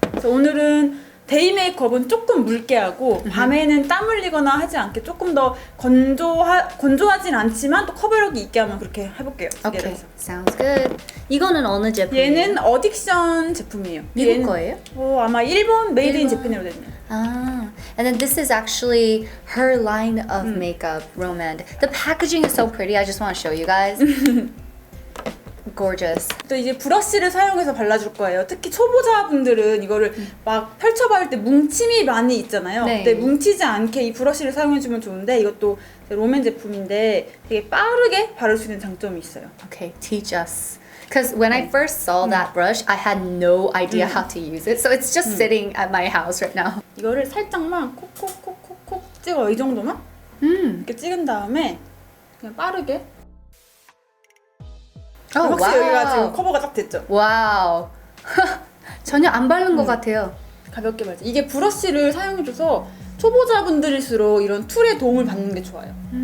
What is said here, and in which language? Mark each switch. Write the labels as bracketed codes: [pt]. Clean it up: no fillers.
[ko] 그래서 오늘은 데이 메이크업은 조금 묽게 하고 밤에는 땀 흘리거나 하지 않게 조금 더 건조하진 않지만 또 커버력이 있게 하면 그렇게 해볼게요. [en] Okay, sounds good. [ko] 이거는 어느 제품이에요? 얘는 어딕션 제품이에요. 미국 거예요? 아마 일본 메이드 인 재팬으로 됐네요. [en] Ah, and then this is actually her line of makeup, Romand. The packaging is so pretty. I just want to show you guys. Gorgeous. [ko] 또 이제 브러쉬를 사용해서 발라줄 거예요. 특히 초보자분들은 이거를 막 펼쳐바를 때 뭉침이 많이 있잖아요. 네. 근데 뭉치지 않게 이 브러쉬를 사용해주면 좋은데 이것도 롬앤 제품인데 되게 빠르게 바를 수 있는 장점이 있어요. [en] Okay, teach us. Because when I first saw that brush, I had no idea how to use it. So it's just sitting at my house right now. [ko] 이거를 살짝만 콕콕콕콕콕 찍어요. 이 정도만 이렇게 찍은 다음에 그냥 빠르게 [en] Oh, [ko] 확실히 여기가 지금 [en] wow. [ko] 커버가 딱 됐죠? Wow. 전혀 안 바른 것 같아요. 가볍게 발라. 이게 브러쉬를 사용해줘서 초보자분들일수록 이런 툴의 도움을 받는 게 좋아요.